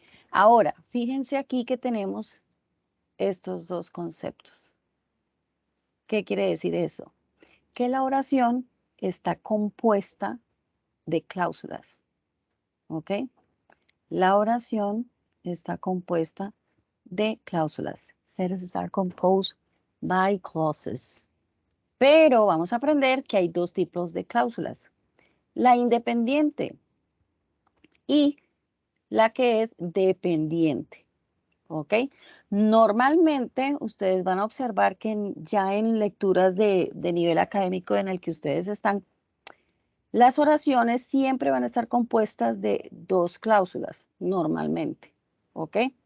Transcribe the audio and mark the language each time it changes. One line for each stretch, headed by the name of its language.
Spanish: Ahora, fíjense aquí que tenemos estos dos conceptos. ¿Qué quiere decir eso? Que la oración está compuesta de cláusulas. ¿Ok? La oración está compuesta de cláusulas.
English: Sentences are composed by clauses.
Spanish: Pero vamos a aprender que hay dos tipos de cláusulas. La independiente y la que es dependiente. ¿Ok? Normalmente ustedes van a observar que ya en lecturas de nivel académico en el que ustedes están, las oraciones siempre van a estar compuestas de dos cláusulas, normalmente. ¿Ok?